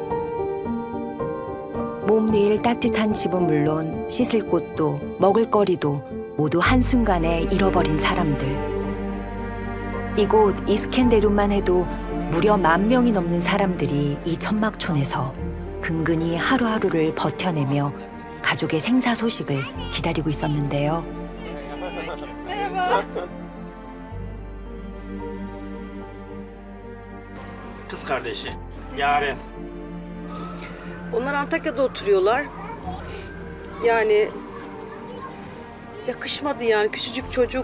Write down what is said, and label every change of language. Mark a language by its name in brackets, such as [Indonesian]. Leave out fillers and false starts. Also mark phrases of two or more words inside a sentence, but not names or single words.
[Korean] 몸 누일 따뜻한 집은 물론 씻을 곳도 먹을 거리도 모두 한순간에 잃어버린 사람들. 이곳 이스켄데룬만 해도 무려 10,000명이 넘는 사람들이 이 천막촌에서 근근히 하루하루를 버텨내며 가족의 생사 소식을 기다리고 있었는데요. [Turkish] Kız kardeşi Yaren. Onlar Antakya'da oturuyorlar. Yani yakışmadı yani küçücük çocuk.